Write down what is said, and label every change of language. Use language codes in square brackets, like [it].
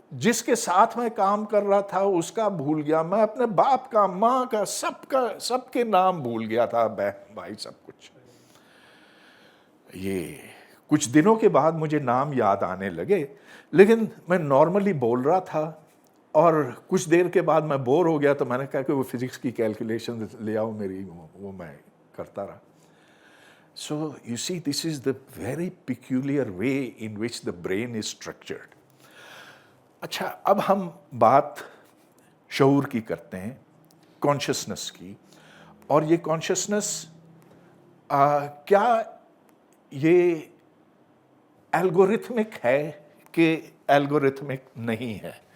[hi] जिसके साथ मैं काम कर रहा था उसका भूल गया. मैं अपने बाप का, माँ का, सबके नाम भूल गया था, बहन भाई सब कुछ. ये कुछ दिनों के बाद मुझे नाम याद आने लगे, लेकिन मैं नॉर्मली बोल रहा था. और कुछ देर के बाद मैं बोर हो गया, तो मैंने कहा कि वो फिजिक्स की कैलकुलेशन ले आओ मेरी, वो मैं करता रहा. [en] So you see, this is the very peculiar way in which the brain is structured. [hi] अच्छा, अब हम बात शऊर की करते हैं, कॉन्शियसनेस की. और ये कॉन्शियसनेस क्या ये एल्गोरिथमिक है कि एल्गोरिथमिक नहीं है?